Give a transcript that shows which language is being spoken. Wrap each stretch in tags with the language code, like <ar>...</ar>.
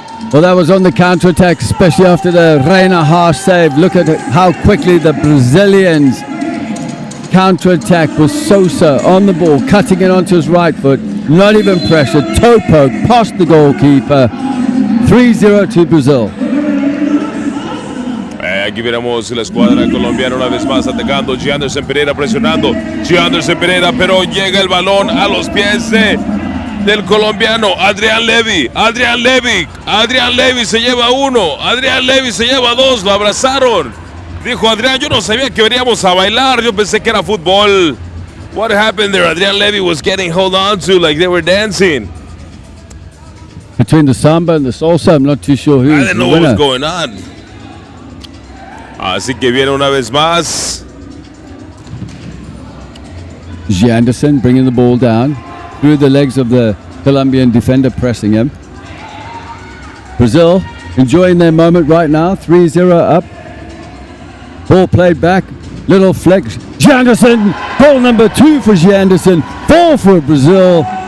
<en>Well, that was on the counter-attack, especially after the Reina Haas save. Look at how quickly the Brazilians counter-attack with Souza on the ball, cutting it onto his right foot, not even pressure, toe poke, past the goalkeeper. 3-0 to Brazil.</en> <es>Aquí veremos la escuadra colombiana una vez más atacando. G. Anderson Pereira presionando. G. Anderson Pereira, pero llega el balón a los pies del colombiano Adrián Levy. Adrián Levy se lleva uno. Adrián Levy se lleva dos. Lo abrazaron. Dijo Adrián, yo no sabía que veníamos a bailar. Yo pensé que era fútbol.</es> <en>What happened there? Adrián Levy was getting held on to like they were dancing. Between the samba and the salsa, I'm not too sure who's I didn't know the what was winner. going on.</en> <es>Así que viene una vez más. G.</es> <en>Anderson bringing the ball down through the legs of the Colombian defender pressing him. Brazil enjoying their moment right now, 3-0 up. Ball played back, little flex. G. Anderson, goal number 2 for G. Anderson, 4 for Brazil.</en>